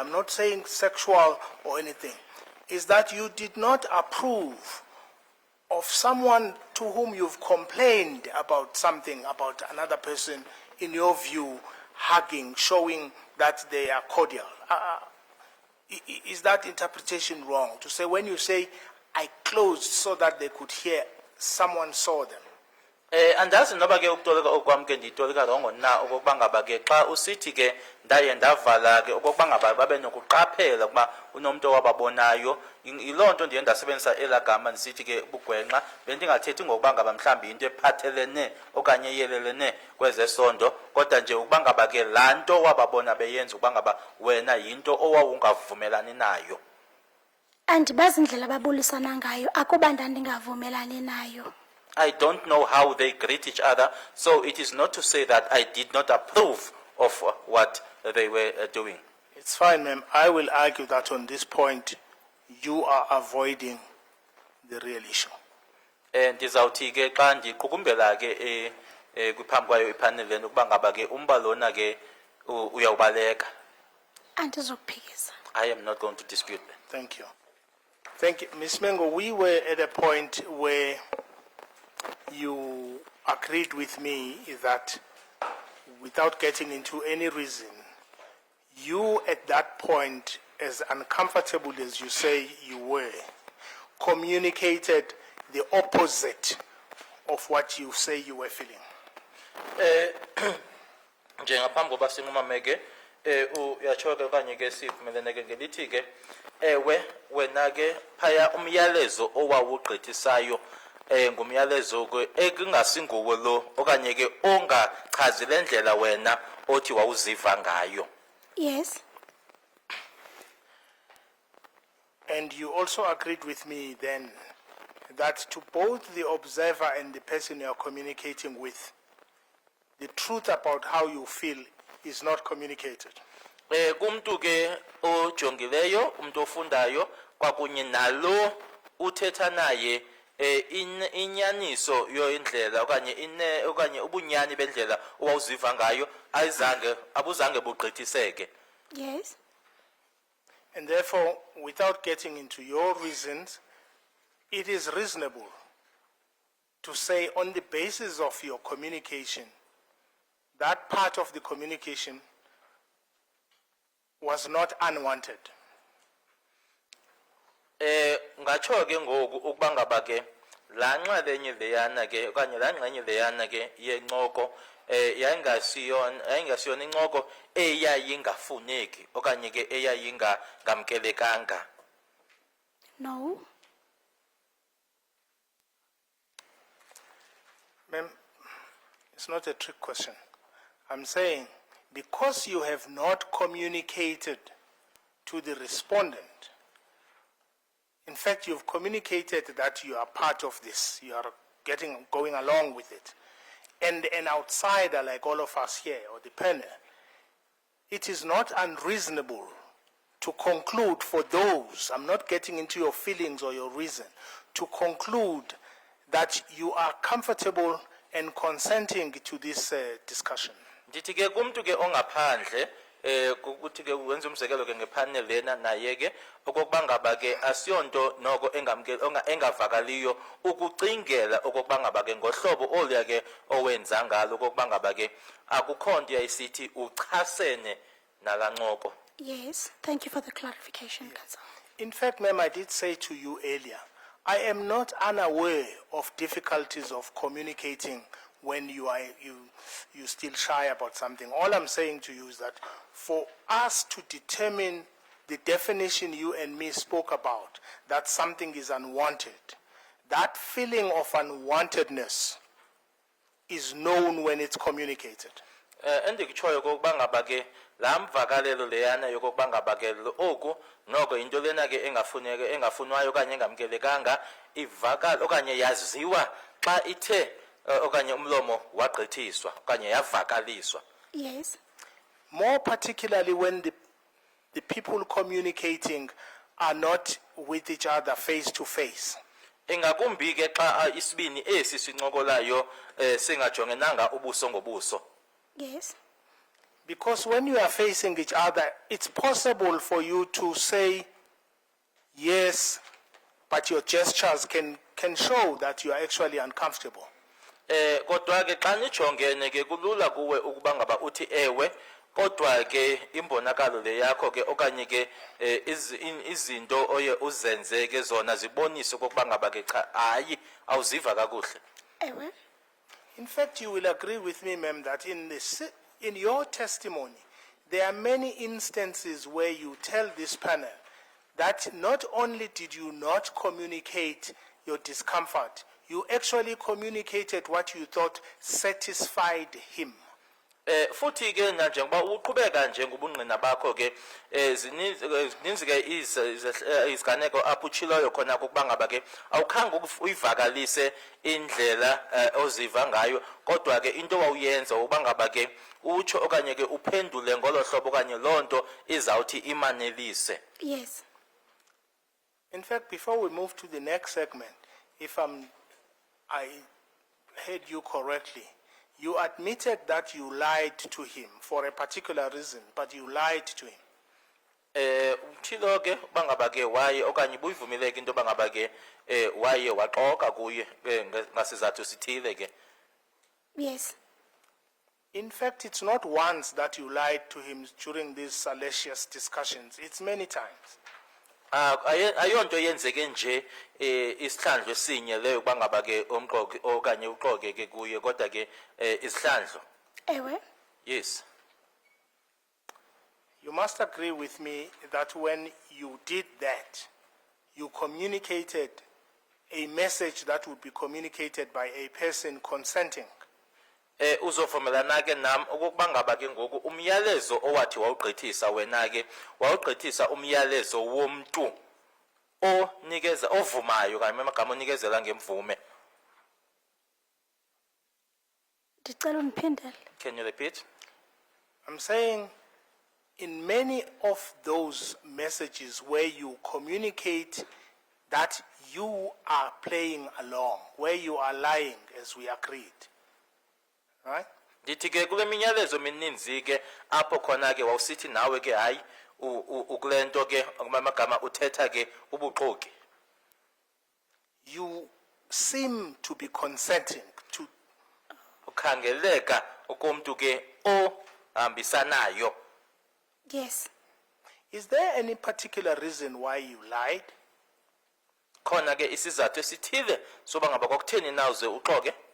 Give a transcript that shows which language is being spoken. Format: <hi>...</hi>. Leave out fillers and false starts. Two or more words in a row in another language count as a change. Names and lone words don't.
<en>I'm not saying sexual or anything. Is that you did not approve of someone to whom you've complained about something, about another person, in your view, hugging, showing that they are cordial. Is that interpretation wrong? To say, when you say, I closed so that they could hear, someone saw them.</en> <xh>Andazi noba ke ukutolika okwam ke nditolika rongo na okokuba ngaba ke xa usithi ke ndaye ndavala ke okokuba ngaba babe nokuqaphela ukuba unomntu owababonayo yiloo nto ndiye ndasebenzisa elaa gama ndisithi ke bugwenxa bendingathethi ngokuba ngaba mhlawumbi into ephathelene okanye eyelelene kwezesondo kodwa nje ukuba ngaba ke laa nto wababona beyenza ukuba ngaba wena yinto owawungavumelani nayo. Andibazi indlela ababulisana ngayo, akuba ndandingavumelani nayo.</xh> <en>I don't know how they greet each other, so it is not to say that I did not approve of what they were doing. It's fine, ma'am. I will argue that on this point, you are avoiding the real issue.</en> <xh>Ndizawuthi ke xa ndiqukumbela ke kwiphambi kwayo ipaneleni ukuba ngaba ke umba lona ke uyawubaleka. Andizokuphikisa.</xh> <en>I am not going to dispute that. Thank you. Thank you. Ms. Mengo, we were at a point where you agreed with me that without getting into any reason, you at that point, as uncomfortable as you say you were, communicated the opposite of what you say you were feeling.</en> <xh>Njengaphambi koba sinqumame ke uyatsho ke okanye ke sivumelene ke ngelithi ke ewe wena ke phaya umyalezo owawugqithisayo ngumyalezo ke ekungasinguwe lo okanye ke ongachazi lendlela wena othi wawuziva ngayo.</xh> <en>Yes. And you also agreed with me then that to both the observer and the person you are communicating with, the truth about how you feel is not communicated.</en> <xh>Kumntu ke ojongileyo umuntu ofundayo kwakunye nalo uthetha naye inyaniso yoindlela okanye ubunyani bendlela owawuziva ngayo abuzange bugqithiseke.</xh> <en>Yes. And therefore, without getting into your reasons, it is reasonable to say on the basis of your communication, that part of the communication was not unwanted.</en> <xh>Ngatsho ke ngoku ukuba ngaba ke laa nxalenye leyana ke okanye laa ngxenye leyana ke yencoko yayingasiyona incoko eyayingafuneki okanye ke eyayingamkelekanga.</xh> <en>No. Ma'am, it's not a trick question. I'm saying because you have not communicated to the respondent, in fact, you've communicated that you are part of this, you are going along with it, and an outsider like all of us here, or the panel, it is not unreasonable to conclude for those, I'm not getting into your feelings or your reason, to conclude that you are comfortable and consenting to this discussion.</en> <xh>Ndithi ke kumntu ke ongaphandle ukuthi ke wenza umzekelo ke ngepanel lena naye ke okokuba ngaba ke asiyonto noko engavakaliyo ukucingela okokuba ngaba ke ngohlobo oluya ke owenza ngalo okokuba ngaba ke akukho nto yayisithi uchasene nala ncoko.</xh> <en>Yes. Thank you for the clarification, Council. In fact, ma'am, I did say to you earlier, I am not unaware of difficulties of communicating when you still shy about something. All I'm saying to you is that for us to determine the definition you and me spoke about, that something is unwanted, that feeling of unwantedness is known when it's communicated.</en> <xh>Endikutshoyo okokuba ngaba ke laa mvakalelo leyana yokokuba ngaba ke oku noko into lena ke engafunwayo okanye engamkelekanga ivakala okanye yaziwa xa ithe okanye umlomo wagqithiswa okanye yavakaliswa.</xh> <en>Yes. More particularly when the people communicating are not with each other face to face.</en> <xh>Ingakumbi ke xa isibini esi sincokolayo singajongenanga ubuso ngobuso.</xh> <en>Yes. Because when you are facing each other, it's possible for you to say yes, but your gestures can show that you are actually uncomfortable.</en> <xh>Kodwa ke xa nijongene ke kulula kuwe ukuba ngaba uthi ewe, kodwa ke imbonakalo le yakho ke okanye ke izinto oye uzenze ke zona zibonise ukuba ngaba ke cha hayi awuziva kakuhle. Ewe.</xh> <en>In fact, you will agree with me, ma'am, that in your testimony, there are many instances where you tell this panel that not only did you not communicate your discomfort, you actually communicated what you thought satisfied him.</en> <xh>Futhi ke na njengoba uqhubeka nje ngobungqina bakho ke zininzi ke iziganeko apho utshiloyo khona ukuba ngaba ke awukhanga uyivakalise indlela oziva ngayo kodwa ke into wawuyenza ukuba ngaba ke utsho okanye ke uphendule ngolo hlobo okanye lonto izawuthi imanelise.</xh> <en>Yes. In fact, before we move to the next segment, if I heard you correctly, you admitted that you lied to him for a particular reason, but you lied to him.</en> <xh>Utshilo ke bangaba ke waye okanye buyivumeleke into bangaba ke waye waxoka kuye ngasizathu sithile ke.</xh> <en>Yes. In fact, it's not once that you lied to him during these salacious discussions. It's many times.</en> <xh>Ayonto yenzeke nje isihlandlo sinye leyo bangaba ke omqoki okanye uqoke ke kuye kodwa ke isihlandlo. Ewe.</xh> <en>Yes. You must agree with me that when you did that, you communicated a message that would be communicated by a person consenting.</en> <xh>Uzovumelana ke nam ukuba ngaba ke ngoku umyalezo owathi wawugqithisa wena ke wawugqithisa umyalezo womuntu onikeza ovumayo kanye amagama onikezela ngemvume. Ndicela undiphindele.</xh> <en>Can you repeat? I'm saying in many of those messages where you communicate that you are playing along, where you are lying as we agreed. Right?</en> <xh>Ndithi ke kule minyalezo mininzi ke apho khona ke wawusithi nawe ke hayi ukulento ke amagama uthetha ke ubuxoki.</xh> <en>You seem to be consenting to.</en> <xh>Ukhangeleka ukomuntu ke ohambisanayo.</xh> <en>Yes. Is there any particular reason why you lied?</en> <xh>Khona ke isizathu esithile soba ngaba kwakutheni nawuze uxoke.</xh>